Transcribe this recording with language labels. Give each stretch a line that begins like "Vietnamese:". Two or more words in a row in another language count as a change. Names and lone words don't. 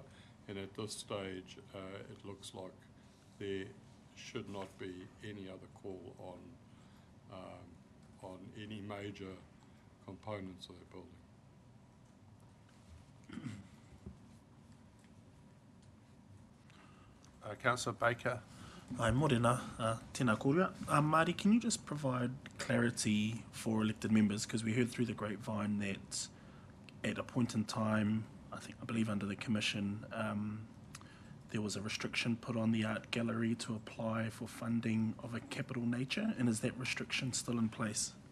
English: And at this stage, it looks like there should not be any other call on any major components of that building. Councillor Baker.
Māori: Hi, morena, tēnā kōrua.
English: Māori, can you just provide clarity for elected members? Because we heard through the grapevine that at a point in time, I believe under the Commission, there was a restriction put on the art gallery to apply for funding of a capital nature, and is that restriction still in place?